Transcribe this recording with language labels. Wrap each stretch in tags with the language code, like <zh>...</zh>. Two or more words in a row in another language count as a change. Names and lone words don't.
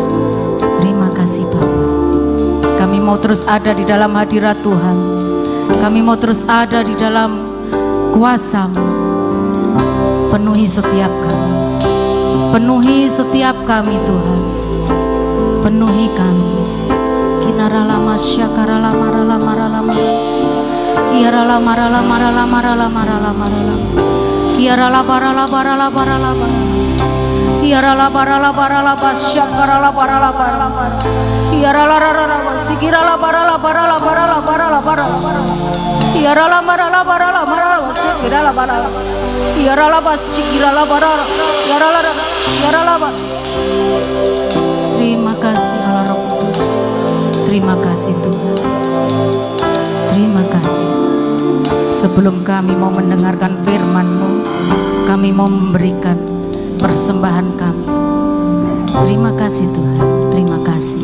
<id>Terima kasih Bapa. Kami mau terus ada di dalam hadirat Tuhan. Kami mau terus ada di dalam kuasa-Mu. Penuhi setiap kami. Penuhi setiap kami Tuhan. Penuhi kami. Kinarala masyakarala marala marala marala. Kiarala marala marala marala marala marala. Kiarala barala barala barala barala. Kiarala barala barala basyakarala barala barala barala. Kiarala rarara sikirala barala barala barala barala barala. Kiarala marala barala marala sikirala barala. Kiarala basikirala barala. Kiarala barala. Terima kasih Allah Roh Kudus. Terima kasih Tuhan. Terima kasih. Sebelum kami mau mendengarkan firman-Mu, kami mau memberikan persembahan kami. Terima kasih Tuhan. Terima kasih.</id>